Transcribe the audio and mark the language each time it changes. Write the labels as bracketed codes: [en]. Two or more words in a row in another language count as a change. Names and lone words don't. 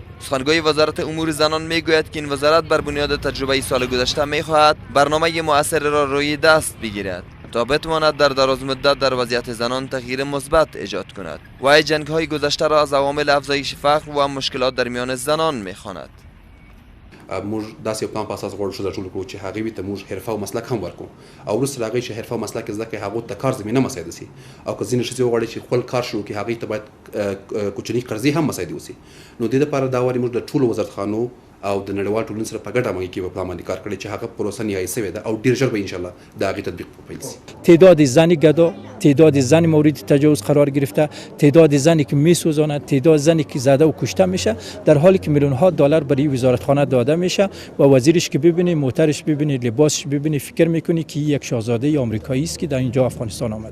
[fa] سخنگوی وزارت امور زنان میگوید که این وزارت بر بنیاد تجربه سال گذشته میخواهد برنامه مؤثر را روی دست بگیرد تا بتواند در دراز مدت در وضعیت زنان تغییر مثبت ایجاد کند و جنگ های گذشته را از عوامل افزایش فقر و مشکلات در میان زنان میخواند. [ps] موږ داسې پلان په اساس غواړو ښځه ټول کړو چې هغې وي ته موږ حرفه او مسلک هم ورکړو او وروسته له هغې چې حرفه او مسلک زده کړي هغو ته کار زمینه مساعده شي او که ځینې ښځې وغواړي چې خپل کار شروع کړي هغې ته باید کوچني قرضې هم مساعدې وشي. نو دې دپاره دا وارې موږ د ټولو وزارتخانو او د نړیوال ټولنې سره په ګډه همغږي کې په پلان باندې کار کړی چې هغه پروسه نیایي شوې ده او ډېر ژر به انشاءالله د هغې تطبیق پیل شي. [fa] تعداد زن گدا، تعداد زن مورد تجاوز قرار گرفته، تعداد زنی که میسوزاند، تعداد زنی که زده و کشته میشه، در حالی که میلیون ها دلار برای وزارتخانه داده میشه و وزیرش که ببینی، موترش ببینی، لباسش ببینی، فکر میکنی که یک شاهزاده آمریکایی است که در اینجا افغانستان آمده.